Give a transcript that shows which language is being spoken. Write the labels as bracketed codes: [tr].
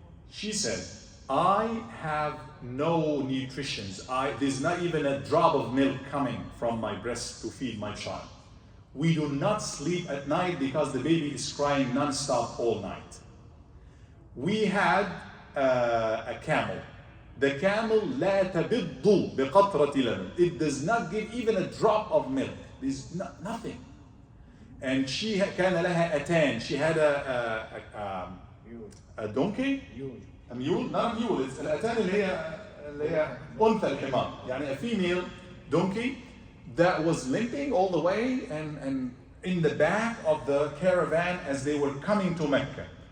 [en] She said, I have no nutrition. There's not even a drop of milk coming from my breast to feed my child. We do not sleep at night because the baby is crying non-stop all night. We had a camel. The camel [ar] لا تبض بقطرة لبن. [en] It does not give even a drop of milk. There's nothing. And she [ar] كان لها أتان. [en] She had a donkey, a mule, not a mule. It's [ar] الأتان اللي هي أنثى الحمار. يعني [en] a female donkey that was limping all the way and in the back of the caravan as they were coming to Mecca.